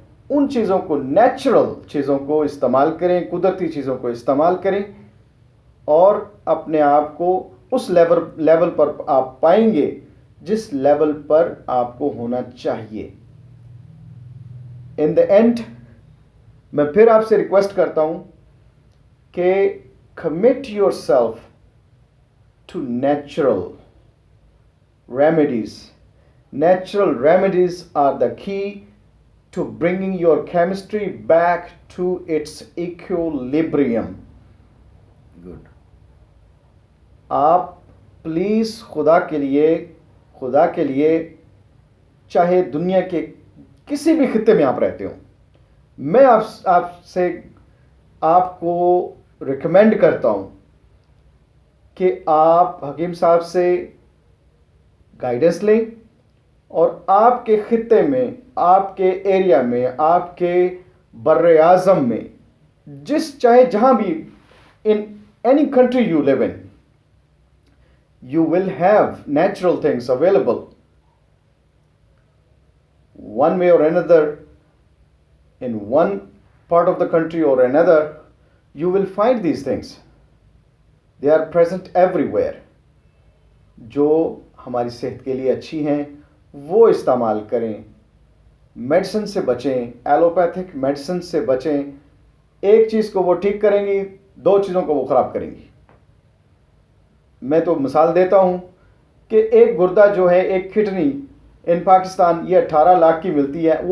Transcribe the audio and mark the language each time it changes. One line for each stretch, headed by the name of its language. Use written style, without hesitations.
Hindi: उन चीज़ों को, नेचुरल चीज़ों को इस्तेमाल करें, कुदरती चीज़ों को इस्तेमाल करें और अपने आप को उस लेवल पर आप पाएंगे जिस लेवल पर आपको होना चाहिए.
English: in the end
Hindi: मैं फिर आपसे रिक्वेस्ट करता हूँ कि
English: Commit yourself to natural remedies. Natural remedies are the key to bringing your chemistry back to its equilibrium. Good.
Hindi: आप प्लीज़ खुदा के लिए चाहे दुनिया के किसी भी खित्ते में आप रहते हो, मैं आपसे आपको रिकमेंड करता हूँ कि आप हकीम साहब से गाइडेंस लें और आपके खित्ते में, आपके एरिया में, आपके बर्रे आज़म में, चाहे जहाँ भी,
English: In any country you live in, you will have natural things available. One way or another, in one part of the country or another, you will find these things. They are present everywhere.
Hindi: जो हमारी सेहत के लिए अच्छी हैं वो इस्तेमाल करें. मेडिसिन से बचें, एलोपैथिक मेडिसिन से बचें. एक चीज़ को वो ठीक करेंगी, दो चीज़ों को वो ख़राब करेंगी. मैं तो मिसाल देता हूँ कि एक गुर्दा जो है, एक किडनी इन पाकिस्तान ये 18 लाख की मिलती है.